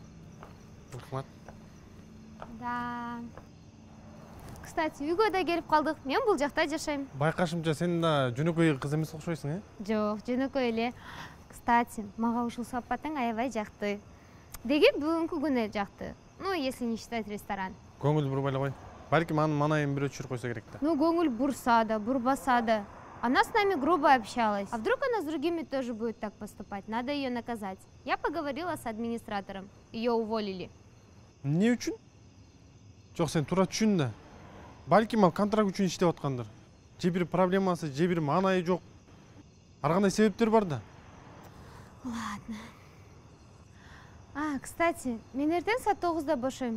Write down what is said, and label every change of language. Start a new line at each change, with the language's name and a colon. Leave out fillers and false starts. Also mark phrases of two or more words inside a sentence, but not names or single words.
Kyrgyz: Рахмат. Да. Кстати, үйгө да келип калдык. Мен бул жакта жашайм. Байкашымча сен да жөнөкөй кыз эмес окшойсуң, Жок, жөнөкөй эле. Кстати, мага ушул сапатың аябай жакты. Деги бүгүнкү күнү жакты.
Russian: Ну, если не считать ресторан.
Kyrgyz: Көңүл бурбай эле кой. Балким анын манайын бирөө түшүрүп койсо керек да. Ну, көңүл бурса да, бурбаса да.
Russian: Она с нами грубо общалась. А вдруг она с другими тоже будет так поступать? Надо ее наказать. Я поговорила с администратором. Ее уволили.
Kyrgyz: Эмне үчүн? Жок, сен туура түшүн да. Балким ал контракт үчүн иштеп аткандыр. Же бир проблемасы, же бир маанайы жок. Ар кандай себептер бар да. Ладно. Кстати, мен эртең саат 9-да бошойм.